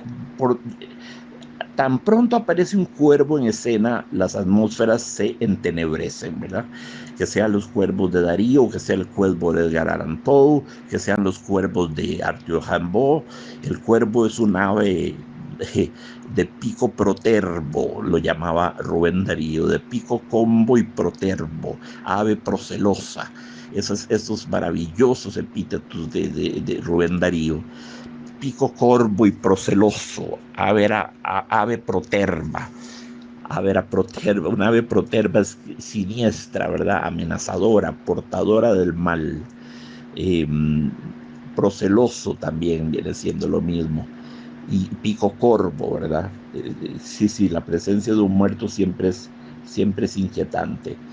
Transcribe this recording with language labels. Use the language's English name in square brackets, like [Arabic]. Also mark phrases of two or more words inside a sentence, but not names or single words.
[Spanish] Tan pronto aparece un cuervo en escena, las atmósferas se entenebrecen, ¿verdad? Que sean los cuervos de Darío, que sea el cuervo de Edgar Allan Poe, que sean los cuervos de Arthur Rimbaud. El cuervo es un ave de pico protervo, lo llamaba Rubén Darío, de pico combo y protervo, ave procelosa. Esos maravillosos epítetos de Rubén Darío. Pico corvo y proceloso, ave proterva. Una ave proterva es siniestra, ¿verdad? Amenazadora, portadora del mal. Eh, Proceloso también viene siendo lo mismo. Y pico corvo, ¿verdad? Sí, la presencia de un muerto siempre es inquietante.